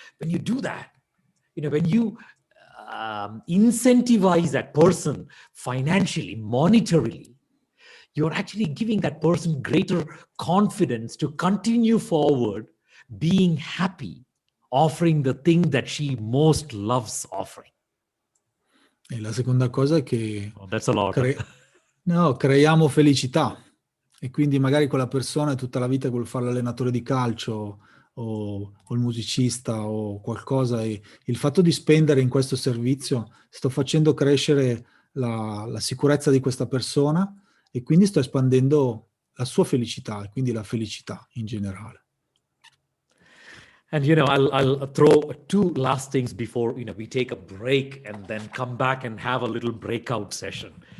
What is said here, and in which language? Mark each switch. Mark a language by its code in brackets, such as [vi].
[en] When you do that, when you incentivize that person financially, monetarily, you're actually giving that person greater confidence to continue forward, being happy, offering the thing that she most loves offering. [it] E la seconda cosa è che [en] That's a lot. [it] creiamo felicità, e quindi magari quella persona è tutta la vita che vuole fare l'allenatore di calcio o il musicista o qualcosa, e il fatto di spendere in questo servizio sto facendo crescere la sicurezza di questa persona, e quindi sto espandendo la sua felicità e quindi la felicità in generale. [en] And I'll throw two last things before we take a break and then come back and have a little breakout session.